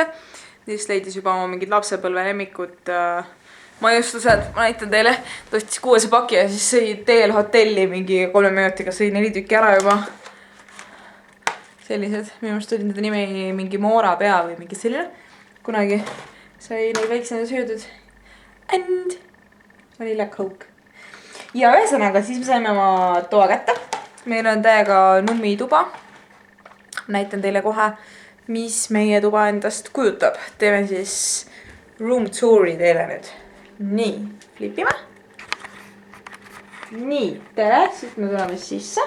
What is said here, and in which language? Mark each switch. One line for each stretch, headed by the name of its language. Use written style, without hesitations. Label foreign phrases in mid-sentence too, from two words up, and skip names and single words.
Estonian: Siis leidis juba oma mingid lapsepõlve lemmikud maiustused. Ma näitan teile, ta ostis 6 paki ja siis sõi teel hotelli mingi 3 minutiga sõi 4 tükki ära juba. Sellised, minu arust oli nende nimi mingi Moora pea või mingi selline. Kunagi sai neid väiksena söödud.
English: And vanilla coke.
Estonian: Ja ühesõnaga, siis me saime oma toa kätte. Meil on täiega nummi tuba. Näitan teile kohe, mis meie tuba endast kujutab. Teeme siis
English: room touri
Estonian: teile nüüd. Nii, flipime. Nii, tere, siis me tuleme sisse.